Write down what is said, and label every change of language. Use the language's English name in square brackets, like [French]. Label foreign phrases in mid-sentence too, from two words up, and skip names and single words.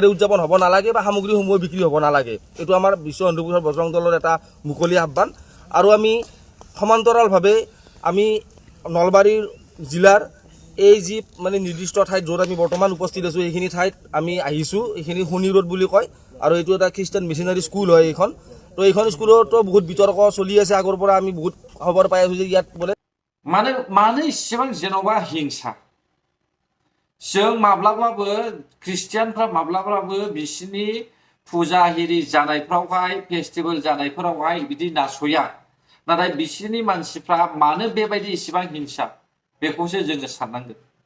[Assamese] উদযাপন হ'ব নালাগে বা সামগ্ৰীসমূহ বিক্ৰী হ'ব নালাগে এইটো আমাৰ বিশ্ব হিন্দু পৰিষদ বজৰং দলৰ এটা মুকলি আহ্বান আৰু আমি সমান্তৰালভাৱে আমি নলবাৰীৰ জিলাৰ এই যি মানে নিৰ্দিষ্ট ঠাইত য'ত আমি বৰ্তমান উপস্থিত আছোঁ এইখিনি ঠাইত আমি আহিছোঁ এইখিনি শনি ৰোড বুলি কয় আৰু এইটো এটা খ্ৰীষ্টান মিছনাৰী স্কুল হয় এইখন তো এইখন স্কুলতো বহুত বিতৰ্ক চলি আছে আগৰ পৰা আমি বহুত খবৰ পাই আছোঁ যে ইয়াত বোলে [Bodo] मानो इसेबां जेन'बा हिंसा जों माब्लाबाबो ख्रिस्टियानफ्रा माब्लाबाबो बिसिनि फुजा हिरि जानायफ्रावहाय फेस्टिभेल जानायफोरावहाय बिदि नासया नाथाय बिसिनि मानसिफ्रा मानो बेबायदि इसेबां हिंसा बेखौसो जोङो साननांगोन